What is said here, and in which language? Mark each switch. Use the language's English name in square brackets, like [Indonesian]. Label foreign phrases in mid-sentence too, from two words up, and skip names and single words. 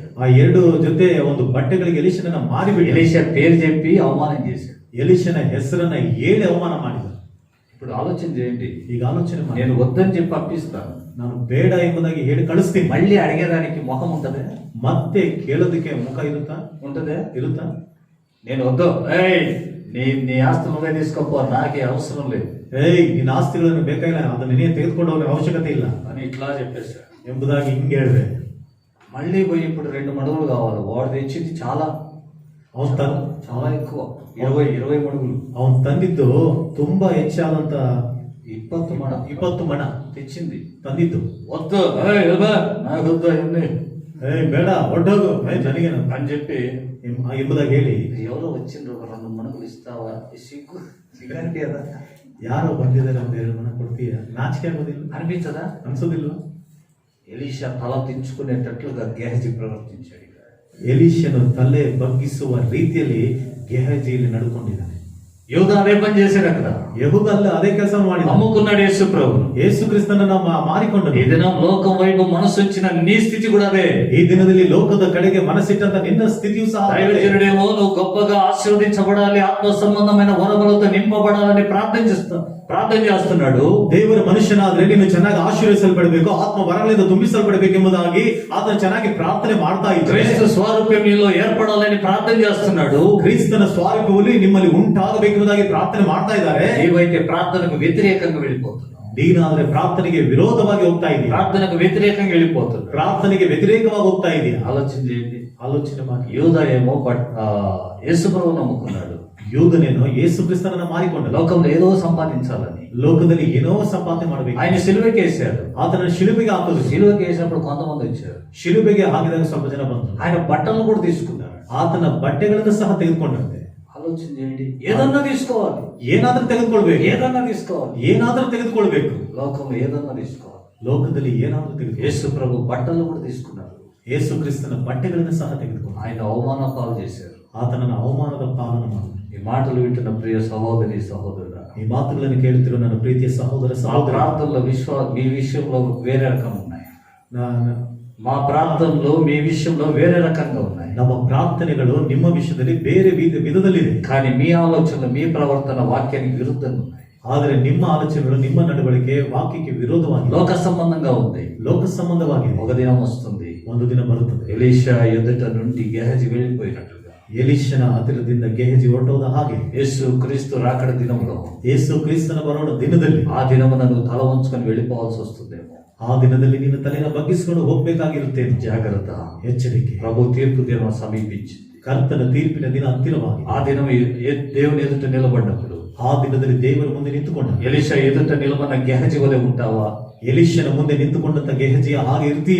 [Kannada] ಆ 2 ಜೊತೆ ಒಂದು ಬಟ್ಟೆಗಳಿಗೆ ಎಲಿಷನನ್ನ ಮಾರಿಬಿಟ್ಟ. [Telugu] ఎలీషా పేరు చెప్పి అవమానం చేశాడు. [Kannada] ಎಲಿಷನ ಹೆಸರನ್ನ ಹೇಳಿ ಅವಮಾನ ಮಾಡಿದ. [Telugu] ఇప్పుడు ఆలోచన చేయండి. [Kannada] ಈಗ ಆಲೋಚನೆ ಮಾಡಿ, [Telugu] నేను వద్దని చెప్పి అప్పిస్తాను, [Kannada] ನಾನು ಬೇಡ ಎಂಬುದಾಗಿ ಹೇಳಿ ಕಳಿಸ್ತೀನಿ. [Telugu] మళ్ళీ అడిగేదానికి మొహం ఉంటదే? [Kannada] ಮತ್ತೆ ಕೇಳೋದಕ್ಕೆ ಮುಖ ಇರುತ್ತಾ? [Telugu] ఉంటదే? [Kannada] ಇರುತ್ತಾ? [Telugu] నేను వద్దు, నీ ఆస్తి నువ్వే తీసుకోపో, నాకే అవసరం లేదు, [Kannada] ನಿನ್ನ ಆಸ್ತಿಗಳನ್ನು ಬೇಕಾಗಿಲ್ಲ, ಅದನ್ನ ನೀನೇ ತೆಗೆದುಕೊಂಡು ಹೋಗೋ ಅವಶ್ಯಕತೆ ಇಲ್ಲ [Telugu] అని ఇట్లా చెప్పేశాడు. [Kannada] ಎಂಬುದಾಗಿ ಹಿಂಗೆ ಹೇಳಿದೆ. [Telugu] మళ్ళీ పోయి ఇప్పుడు 2 మడుగులు కావాలి. వాడు తెచ్చింది చాలా చాలా ఎక్కువ, 20 మడుగులు. [Kannada] ಅವನು ತಂದಿದ್ದು ತುಂಬಾ ಹೆಚ್ಚಾದಂತ 20 ಮಣ [Telugu] తెచ్చింది. [Kannada] ತಂದಿದ್ದು. [Telugu] వద్దు, నాకు వద్దు అవన్నీ [Kannada] ಬೇಡ, ಹೊರಟೋಗು, ನನಗೆ [Telugu] అని చెప్పి [Kannada] ಎಂಬುದಾಗಿ ಹೇಳಿ, [Telugu] ఎవరో వచ్చిండ్రు, 2 మణుగులు ఇస్తావా? సిగ్గానికి కదా, [Kannada] ಯಾರೋ ಬಂದಿದ್ದಾರೆ ಅಂತ 2 ಮಣ ಕೊಡ್ತೀಯ? ನಾಚಿಕೆ ಆಗೋದಿಲ್ಲ? [Telugu] అనిపించదా? [Kannada] ಅನ್ಸೋದಿಲ್ವಾ? [Telugu] ఎలీషా తల దించుకునేటట్లుగా గెహజీ ప్రవర్తించాడు. [Kannada] ಎಲೀಷನು ತಲೆ ಬಗ್ಗಿಸುವ ರೀತಿಯಲ್ಲಿ ಗೆಹಜಿಯಲ್ಲಿ ನಡ್ಕೊಂಡಿದ್ದಾನೆ. [Telugu] యూదా అదే పని చేశాడు. అక్కడ [Kannada] ಯೆಹೂದಲ್ಲ ಅದೇ ಕೆಲಸ ಮಾಡಿದ. [Telugu] అమ్ముకున్నాడు యేసు ప్రభువును. [Kannada] ಯೇಸು ಕ್ರಿಸ್ತನನ್ನ ಮಾರಿಕೊಂಡನು. [Telugu] ఈ దినం లోకం వైపు మనసు వచ్చిన నీ స్థితి కూడా అదే. [Kannada] ಈ ದಿನದಲ್ಲಿ ಲೋಕದ ಕಡೆಗೆ ಮನಸ್ಸಿಟ್ಟಂತ ನಿನ್ನ ಸ್ಥಿತಿಯು ಸಹ [Telugu] దైవజనుడేమో నువ్వు గొప్పగా ఆశీర్వదించబడాలి, ఆత్మ సంబంధమైన వరములతో నింపబడాలని ప్రార్థన చేస్తున్నాడు. [Kannada] ದೇವರ ಮನುಷ್ಯನಾದ್ರೆ ನೀನು ಚೆನ್ನಾಗಿ ಆಶೀರ್ವದಿಸಲ್ಪಡಬೇಕು, ಆತ್ಮ ವರಗಳಿಂದ ತುಂಬಿಸಲ್ಪಡಬೇಕೆಂಬುದಾಗಿ ಆತನ ಚೆನ್ನಾಗಿ ಪ್ರಾರ್ಥನೆ ಮಾಡ್ತಾ ಇದ್ರೆ, [Telugu] క్రీస్తు స్వరూప్యం నీలో ఏర్పడాలని ప్రార్థన చేస్తున్నాడు. [Kannada] ಕ್ರಿಸ್ತನ ಸ್ವಾರೂಪ್ಯವು ನಿಮ್ಮಲ್ಲಿ ಉಂಟಾಗಬೇಕೆಂಬುದಾಗಿ ಪ್ರಾರ್ಥನೆ ಮಾಡ್ತಾ ಇದ್ದಾರೆ. [Telugu] నీవైతే ప్రార్థనకు వ్యతిరేకంగా వెళ్ళిపోతున్నావు. [Kannada] ನೀನಾದ್ರೆ ಪ್ರಾರ್ಥನೆಗೆ ವಿರೋಧವಾಗಿ ಹೋಗ್ತಾ ಇದೀಯ. [Telugu] ప్రార్థనకు వ్యతిరేకంగా వెళ్ళిపోతున్నావు. [Kannada] ಪ್ರಾರ್ಥನೆಗೆ ವ್ಯತಿರೇಕವಾಗಿ ಹೋಗ್ತಾ ಇದೀಯ. [Telugu] ఆలోచన చేయండి. [Kannada] ಆಲೋಚನೆ ಮಾಡಿ. [Telugu] యూదా ఏమో యేసు ప్రభువును నమ్ముకున్నాడు. [Kannada] ಯೂದನೇನೋ ಯೇಸು ಕ್ರಿಸ್ತನನ್ನ ಮಾರಿಕೊಂಡ. [Telugu] లోకంలో ఏదో సంపాదించాలని, [Kannada] ಲೋಕದಲ್ಲಿ ಏನೋ ಸಂಪಾದನೆ ಮಾಡಬೇಕು. [Telugu] ఆయన సిలువకి వేశాడు. [Kannada] ಆತನ ಶಿಲುಬೆಗೆ ಹಾಕೋದು. [Telugu] సిలువకి వేసినప్పుడు కొంతమంది వచ్చారు. [Kannada] ಶಿಲುಬೆಗೆ ಹಾಕಿದಾಗ ಸ್ವಲ್ಪ ಜನ ಬಂತು. [Telugu] ఆయన బట్టలను కూడా తీసుకున్నారు. [Kannada] ಆತನ ಬಟ್ಟೆಗಳನ್ನು ಸಹ ತೆಗೆದುಕೊಂಡಂತೆ. [Telugu] ఆలోచన చేయండి. ఏదన్నా తీసుకోవాలి, [Kannada] ಏನಾದ್ರೂ ತೆಗೆದುಕೊಳ್ಬೇಕು, [Telugu] ఏదన్నా తీసుకోవాలి, [Kannada] ಏನಾದ್ರೂ ತೆಗೆದುಕೊಳ್ಬೇಕು. [Telugu] లోకంలో ఏదన్నా తీసుకోవాలి. [Kannada] ಲೋಕದಲ್ಲಿ ಏನಾದ್ರೂ ತೆಗೆದುಕೊಳ್ಳಿ. [Telugu] యేసు ప్రభు బట్టలు కూడా తీసుకున్నారు. [Kannada] ಯೇಸು ಕ್ರಿಸ್ತನ ಬಟ್ಟೆಗಳನ್ನು ಸಹ ತೆಗೆದುಕೊಂಡು [Telugu] ఆయన అవమాన పాలు చేశారు. [Kannada] ಆತನನ್ನು ಅವಮಾನದ ಪಾಲನ ಮಾಡಿ. [Telugu] ఈ మాటలు వింటున్న ప్రియ సహోదరి సహోదరుడా, [Kannada] ಈ ಮಾತುಗಳನ್ನು ಕೇಳುತ್ತಿರುವ ನನ್ನ ಪ್ರೀತಿಯ సహోదರ [Telugu] మా సహోదర, ప్రాంతంలో మీ విషయంలో వేరే రకం ఉన్నాయి. నా- మా ప్రాంతంలో మీ విషయంలో వేరే రకంగా ఉన్నాయి. [Kannada] ನಮ್ಮ ಪ್ರಾರ್ಥನೆಗಳು ನಿಮ್ಮ ವಿಷಯದಲ್ಲಿ ಬೇರೆ ವಿಧದಲ್ಲಿದೆ. [Telugu] కానీ మీ ఆలోచనలు, మీ ప్రవర్తన వాక్యానికి విరుద్ధంగా ఉన్నాయి. [Kannada] ಆದರೆ ನಿಮ್ಮ ಆಲೋಚನೆಗಳು, ನಿಮ್ಮ ನಡವಳಿಕೆ ವಾಕ್ಯಕ್ಕೆ ವಿರೋಧವಾಗಿದೆ, [Telugu] లోక సంబంధంగా ఉంది. [Kannada] ಲೋಕ ಸಂಬಂಧವಾಗಿದೆ. [Telugu] ఒక దినం వస్తుంది, [Kannada] ಒಂದು ದಿನ ಬರುತ್ತದೆ, [Telugu] ఎలీషా ఎదుట నుండి గెహజీ వెళ్ళిపోయినట్లుగా [Kannada] ಎಲೀಷನ ಹತ್ತಿರದಿಂದ ಗೆಹಜಿ ಹೊರಟೋದ ಹಾಗೆ [Telugu] యేసు క్రీస్తు రాకడ దినంలో, [Kannada] ಯೇಸು ಕ್ರಿಸ್ತನ ಬರೋಣ ದಿನದಲ್ಲಿ, [Telugu] ఆ దినమున నువ్వు తల వంచుకొని వెళ్ళిపోవాల్సి వస్తుందేమో. [Kannada] ಆ ದಿನದಲ್ಲಿ ನೀನು ತಲೆನ ಬಗ್ಗಿಸಿಕೊಂಡು ಹೋಗ್ಬೇಕಾಗಿರುತ್ತೇನೆ. [Telugu] జాగ్రత్త, [Kannada] ಎಚ್ಚರಿಕೆ. [Telugu] ప్రభు తీర్పు దినం సమీపించింది. [Kannada] ಕರ್ತನ ತೀರ್ಪಿನ ದಿನ ಹತ್ತಿರವಾಗಿದೆ. [Telugu] ఆ దినం దేవుని ఎదుట నిలబడినప్పుడు, [Kannada] ಆ ದಿನದಲ್ಲಿ ದೇವರ ಮುಂದೆ ನಿಂತುಕೊಂಡ [Telugu] ఎలీషా ఎదుట నిలబడిన గెహజీ వలె ఉంటావా? [Kannada] ಎಲೀಷನ ಮುಂದೆ ನಿಂತುಕೊಂಡಂತ ಗೆಹಜಿಯ ಹಾಗೆ ಇರ್ತೀಯ?